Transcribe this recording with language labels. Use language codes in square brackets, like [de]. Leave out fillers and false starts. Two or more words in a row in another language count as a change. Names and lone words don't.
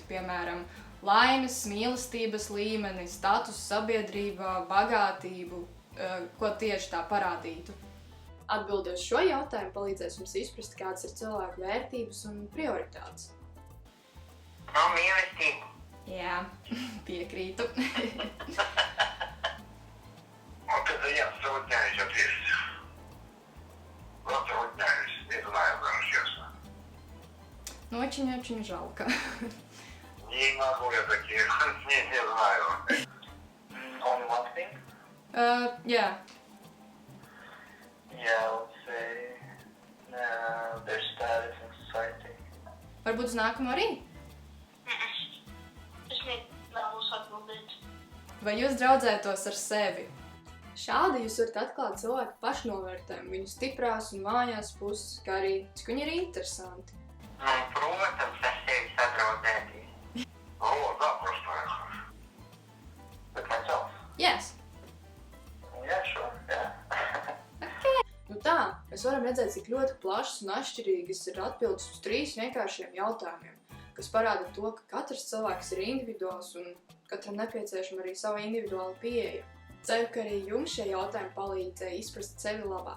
[lv] Piemēram, laimes, mīlestības līmeni, status sabiedrībā, bagātību, ko tieši tā parādītu? Atbilde uz šo jautājumu palīdzēs jums izprast, kādas ir cilvēku vērtības un prioritātes. No mīlestību. Jā, piekrītu. [ru] Вот это я затрудняюсь ответить. Вот затрудняюсь, не знаю даже честно. Ну, очень-очень жалко. Не могу я такие, не знаю. [en] Only one thing? Yeah. Yeah, I would say their status in society. [lv] Varbūt uz nākamo arī? Es nevēlos atbildēt. Vai jūs draudzētos ar sevi? Šādi jūs varat atklāt cilvēku pašnovērtējumu, viņu stiprās un vājās puses, kā arī cik viņi ir interesanti. Nu, protams, ar sevi sadraudzēties. [ru] Вот, запросто. [en] With myself? Yes. Yeah, sure, yeah. [lv] Nu tā, mēs varam redzēt, cik ļoti plašas un atšķirīgas ir atbildes uz 3 vienkāršiem jautājumiem, kas parāda to, ka katrs cilvēks ir individuāls un katram nepieciešama arī sava individuāla pieeja. Ceru, ka arī jums šie jautājumi palīdzēja izprast sevi labāk.